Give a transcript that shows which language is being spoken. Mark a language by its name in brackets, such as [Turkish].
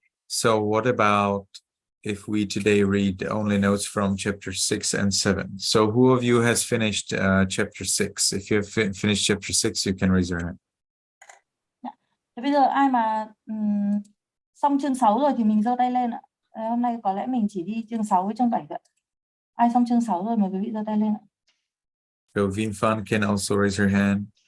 [English] So what about if we today read only notes from chapter 6 and 7? So who of you has finished chapter 6? If you have finished chapter 6, you can raise your hand. [Vietnamese] Thế bây giờ ai mà xong chương 6 rồi thì mình giơ tay lên ạ. Hôm nay có lẽ mình chỉ đi chương 6 với chương 7 ạ. Ai xong chương 6 rồi mời quý vị giơ tay lên ạ. [English] So Vinfan can also raise her hand.